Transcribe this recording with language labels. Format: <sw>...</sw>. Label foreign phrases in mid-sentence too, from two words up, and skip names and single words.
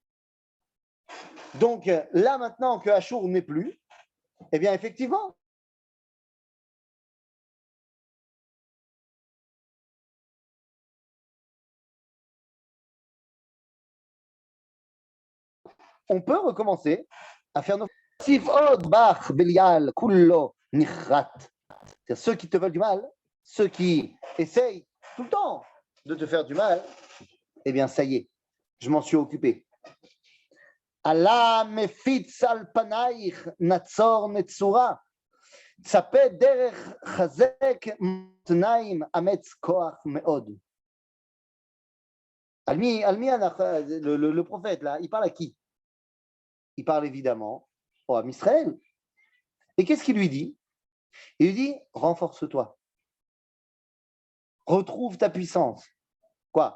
<fr>Donc là, maintenant que Achour n'est plus, eh bien, effectivement, on peut recommencer à faire nos. Ceux qui te veulent du mal, ceux qui essayent tout le temps de te faire du mal, eh bien, ça y est, je m'en suis occupé.</fr> <he>עלה מפיץ על פניך נצור מצורה. צפה דרך חזק מתניים אמץ כח מאד.</he> <fr>Le prophète, là, il parle à qui? Il parle évidemment au</fr> <he>עם ישראל.</he> <fr>Et qu'est-ce qu'il lui dit? Il lui dit, renforce-toi. Retrouve ta puissance. Quoi?</fr>